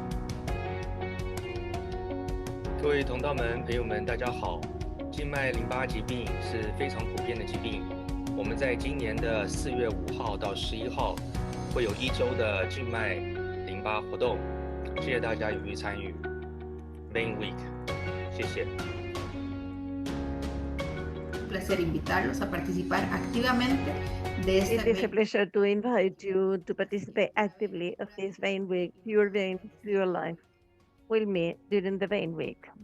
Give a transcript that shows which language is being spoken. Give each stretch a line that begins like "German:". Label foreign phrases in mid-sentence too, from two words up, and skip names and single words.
Chinese: 各位同道们、朋友们，大家好。静脉淋巴疾病是非常普遍的疾病。我们在今年的4月5号到11号会有1周的静脉淋巴活动，谢谢大家踊跃参与 Vain Week， 谢谢。
Spanish: placer invitarlos a participar activamente de esta.
English: It is a pleasure to invite you to participate actively of this Vain Week. Your vein, your life. We'll meet during the Vain Week.